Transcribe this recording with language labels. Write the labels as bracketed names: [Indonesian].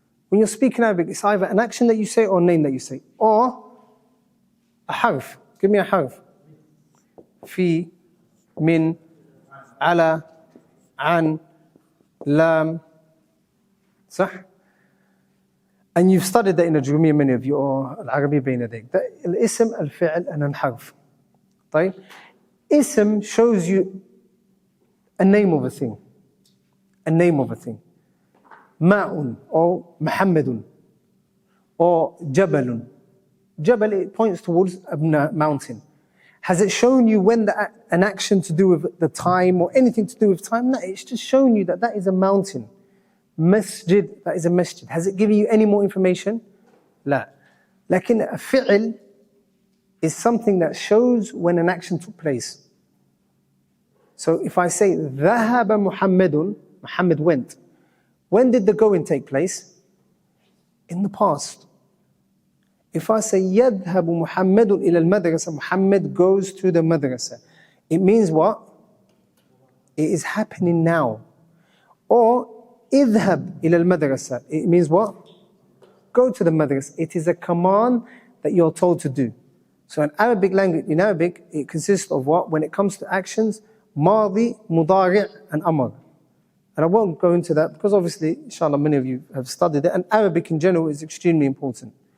[English] When you're speaking Arabic, it's either an action that you say or a name that you say, or a harf. Give me a harf. [Arabic] في, من, على, عن, لام. [English] صح? And you've studied that in a Jumiyya, many of you, or Al-Arabi بين يديك. [Arabic] الاسم, الفعل, and الحرف. طيب? [English] Ism shows you a name of a thing. A name of a thing. Ma'un, or Muhammadun, or Jabalun. Jabal, it points towards a mountain. Has it shown you when an action to do with the time or anything to do with time? No, it's just shown you that is a mountain. Masjid, that is a masjid. Has it given you any more information? La. Lakin a fi'l is something that shows when an action took place. So if I say, [Arabic] ذهب محمد, [English] Muhammad went. When did the going take place? In the past. If I say, [Arabic] يذهب محمد إلى المدرسة, [English] Muhammad goes to the madrasa. It means what? It is happening now. Or, [Arabic] اذهب إلى المدرسة. [English] It means what? Go to the madrasa. It is a command that you're told to do. So in Arabic language, in Arabic, it consists of what? [Arabic] When it comes to actions, ماضي, مضارع, and amr. [English] And I won't go into that because obviously, inshallah, many of you have studied it, and Arabic in general is extremely important.